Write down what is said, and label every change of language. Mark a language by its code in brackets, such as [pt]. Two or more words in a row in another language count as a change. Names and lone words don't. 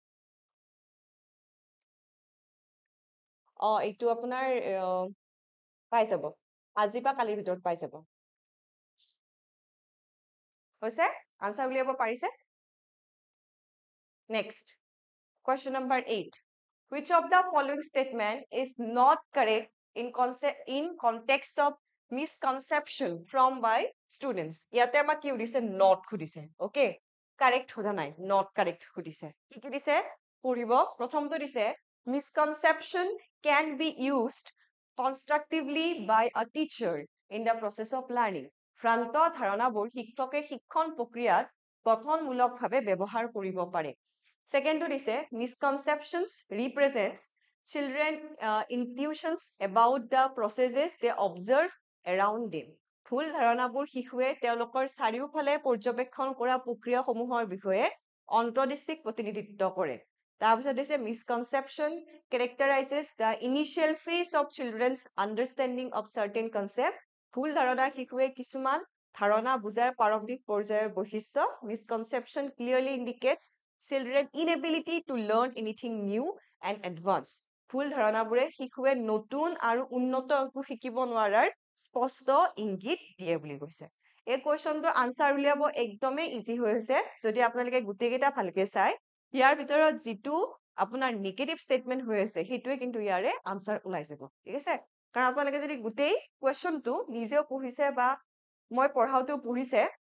[as] এইটো আপোনাৰ পাই যাব আজি বা কালিৰ ভিতৰত পাই যাব হৈছে আনসাৰ উলিয়াব পাৰিছে নেক্সট [en] question number 8 which of the following statement is not correct in context of misconception from by students? [as] ইয়াতে আমাক কি সুধিছে [en] not সুধিছে okay correct [as] সোধা নাই [en] not correct [as] সুধিছে কি দিছে পঢ়িব প্ৰথমটো দিছে [en] misconception can be used constructively by a teacher in the process of learning [as] ভ্ৰান্ত ধাৰণাবোৰ শিক্ষকে শিক্ষণ প্ৰক্ৰিয়াত গঠনমূলকভাৱে ব্যৱহাৰ কৰিব পাৰে [en] Second is misconceptions represents children intuitions about the processes they observe around them. [as] ভুল ধাৰণাবোৰ শিশুৱে তেওঁলোকৰ চাৰিওফালে পৰ্যবেক্ষণ কৰা প্ৰক্ৰিয়াসমূহৰ বিষয়ে অন্তৰ্দৃষ্টিক প্ৰতিনিধিত্ব কৰে। তাৰপিছত হৈছে [en] misconception characterizes the initial phase of children's understanding of certain concept. [as] ভুল ধাৰণা শিশুৱে কিছুমান ধাৰণা বুজাৰ প্ৰাৰম্ভিক পৰ্যায়ৰ বৈশিষ্ট্য [en] misconception clearly indicates children inability to learn anything new and advanced. [as] ভুল ধাৰণাবোৰে শিশুৱে নতুন আৰু উন্নত একো শিকিব নোৱাৰাৰ স্পষ্ট ইংগিত দিয়ে বুলি কৈছে এই কোৱেশ্চনটোৰ আনসাৰ উলিয়াব একদমে ইজি হৈ আছে যদি আপোনালোকে গুটেইকেইটা ভালকে চাই ইয়াৰ ভিতৰত যেটো আপোনাৰ [en] negative statement [as] হৈ আছে হেতুৱে কিন্তু ইয়াৰে আনসাৰ ওলাই যাব ঠিক আছে কাৰণ আপোনালোকে যদি গুটেই কোৱেশ্চনটো নিজেও পঢ়িছে বা মই পঢ়াওটো পঢ়িছে